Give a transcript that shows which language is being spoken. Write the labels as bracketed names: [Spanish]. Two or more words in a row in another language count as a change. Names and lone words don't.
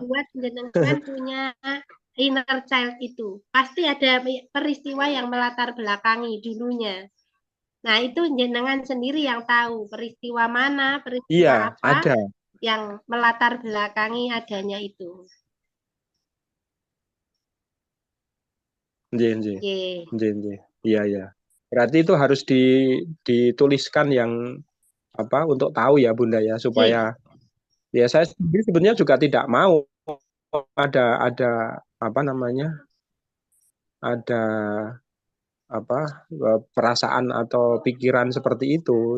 [Indonesian] membuat jenengan punya inner child itu. Pasti ada peristiwa yang melatar belakangi dulunya. Nah, itu jenengan sendiri yang tahu peristiwa mana, peristiwa Iya, apa ada. yang melatar belakangi adanya itu. [Javanese] Nggih, nggih. [Indonesian] Oke. [Javanese] Nggih, nggih. [Indonesian] Iya, iya. Berarti itu harus dituliskan yang apa untuk tahu ya Bunda ya, supaya Oke. ya saya sendiri sebenarnya juga tidak mau ada apa namanya? Ada apa perasaan atau pikiran seperti itu.